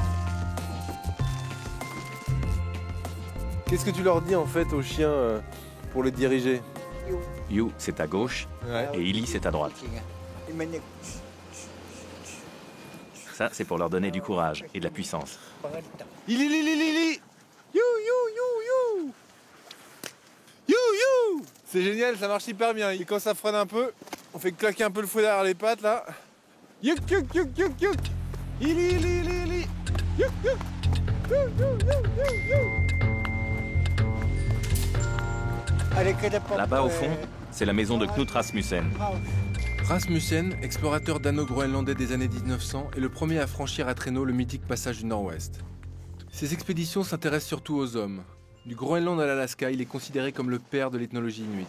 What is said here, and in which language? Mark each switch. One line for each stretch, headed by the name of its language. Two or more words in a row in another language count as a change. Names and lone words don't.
French: Qu'est-ce que tu leur dis en fait aux chiens pour les diriger? You, c'est à gauche, et Ili, c'est à droite. Ça, c'est pour leur donner du courage et de la puissance. Ili, li, li, li, li. You, you, you, you. You, you. C'est génial, ça marche hyper bien. Et quand ça freine un peu, on fait claquer un peu le fouet derrière les pattes là. Yuk, yuk, yuk, yuk, yuk. Ili, ili, ili, ili. Yuk, yuk. You, you, you, you, you. Là-bas, au fond, c'est la maison de Knut Rasmussen. Rasmussen, explorateur dano-groenlandais des années 1900, est le premier à franchir à traîneau le mythique passage du Nord-Ouest. Ses expéditions s'intéressent surtout aux hommes. Du Groenland à l'Alaska, il est considéré comme le père de l'ethnologie inuit.